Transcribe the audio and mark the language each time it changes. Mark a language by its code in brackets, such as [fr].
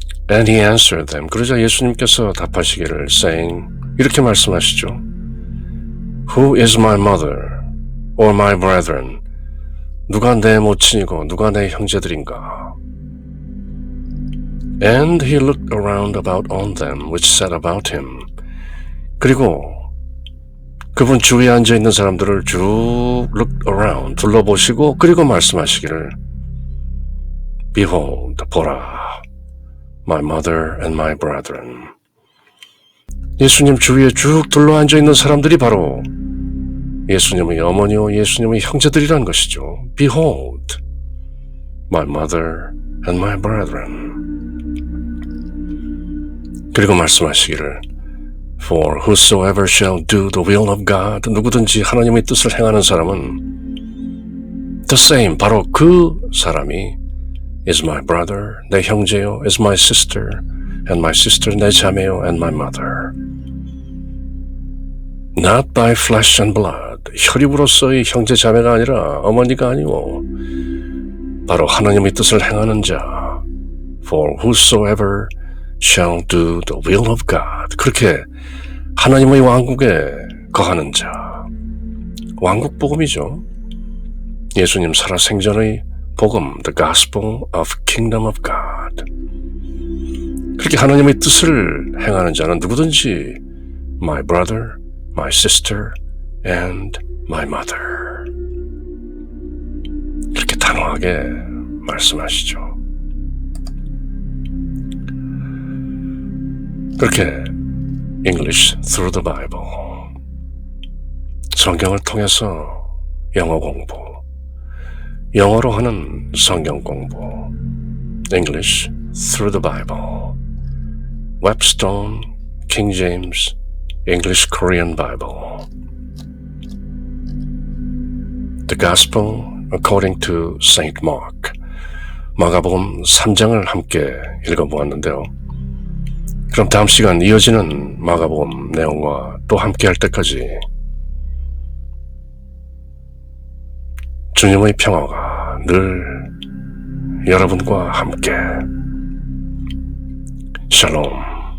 [en] And he answered them. [ko] 그러자 예수님께서 답하시기를 saying, 이렇게 말씀하시죠. [en] Who is my mother or my brethren? [ko] 누가 내 모친이고 누가 내 형제들인가? [en] And he looked around about on them which sat about him. [ko] 그리고 그분 주위에 앉아있는 사람들을 쭉 [en] look around, [ko] 둘러보시고 그리고 말씀하시기를 Behold, 보라, [en] my mother and my brethren. [ko] 예수님 주위에 쭉 둘러앉아있는 사람들이 바로 예수님의 어머니와 예수님의 형제들이란 것이죠. [en] Behold, my mother and my brethren. 그리고 말씀하시기를 For whosoever shall do the will of God, [ko] 누구든지 하나님의 뜻을 행하는 사람은 [en] the same, [ko] 바로 그 사람이 [en] is my brother, [ko] 내 형제요, [en] is my sister, and my sister, [ko] 내 자매요, [en] and my mother. Not by flesh and blood, [ko] 혈육으로서의 형제 자매가 아니라 어머니가 아니고 바로 하나님의 뜻을 행하는 자. [en] For whosoever shall do the will of God. [ko] 그렇게 하나님의 왕국에 거하는 자. 왕국 복음이죠. 예수님 살아생전의 복음, [en] the gospel of kingdom of God. [ko] 그렇게 하나님의 뜻을 행하는 자는 누구든지 [en] my brother, my sister, and my mother. [ko] 그렇게 단호하게 말씀하시죠. 그렇게 [en] English through the Bible, [ko] 성경을 통해서 영어 공부, 영어로 하는 성경 공부, English through the Bible, Webstone, King James, English Korean Bible, The Gospel according to Saint Mark, 마가복음 3장을 함께 읽어보았는데요. 그럼 다음 시간 이어지는 마가복음 내용과 또 함께 할 때까지 주님의 평화가 늘 여러분과 함께. 샬롬.